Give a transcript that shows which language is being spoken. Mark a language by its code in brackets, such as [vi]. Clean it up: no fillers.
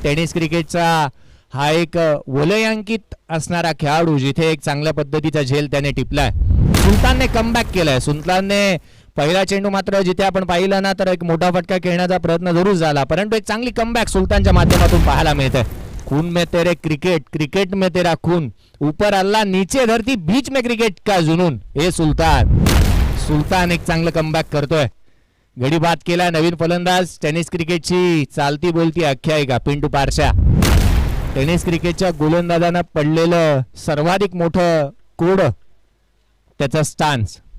[mr] Tennis क्रिकेटचा हा एक वलयांकित असणारा खेळाडू जिथे एक चांगल्या पद्धतीचा झेल त्याने टिपलाय. सुलतानने कमबॅक केलाय. सुलतानने पहिला चेंडू मात्र जिथे आपण पाहिलं ना तर एक मोठा फटका खेळण्याचा प्रयत्न जरूर झाला परंतु एक चांगली कमबॅक सुलतानच्या माध्यमातून पाहायला मिळते. [hi] खून में तेरे क्रिकेट, क्रिकेट में तेरा खून, ऊपर अल्लाह नीचे धरती बीच में क्रिकेट का जुनून. [mr] हे सुलतान एक चांगलं कमबॅक करतोय. गडी बाद केला नवीन फलंदाज. टेनिस क्रिकेटची चालती बोलती आख्यायिका पिंटू पारशा. टेनिस क्रिकेटच्या गोलंदाजांना पडलेलं सर्वाधिक मोठं कोड त्याचा स्टान्स.